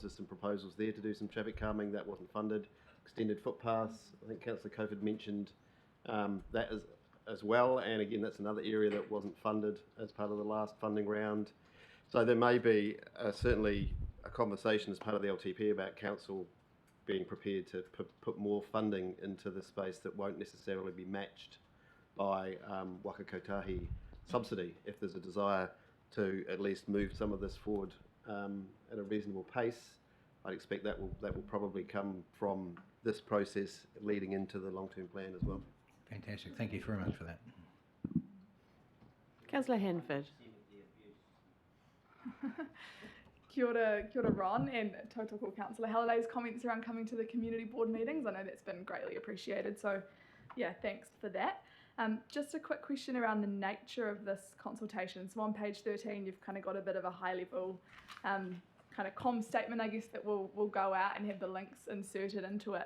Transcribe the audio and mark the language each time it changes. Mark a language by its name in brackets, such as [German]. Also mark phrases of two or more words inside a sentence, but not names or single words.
[English] There's some proposals there to do some traffic calming that wasn't funded. Extended footpaths, I think Councillor Cofe mentioned that as well, and again that's another area that wasn't funded as part of the last funding round. So there may be certainly a conversation as part of the LTP about council being prepared to put more funding into the space that won't necessarily be matched by waka kotahi subsidy, if there's a desire to at least move some of this forward at a reasonable pace. I'd expect that will probably come from this process leading into the long-term plan as well. Fantastic. Thank you very much for that. Councillor Hanford. [Māori] Kia ora, [English] Ron, and Tautoko Councillor Halliday's comments around coming to the community board meetings. I know that's been greatly appreciated, so yeah, thanks for that. Just a quick question around the nature of this consultation. So on page 13, you've kind of got a bit of a high level kind of comm statement, I guess, that will go out and have the links inserted into it.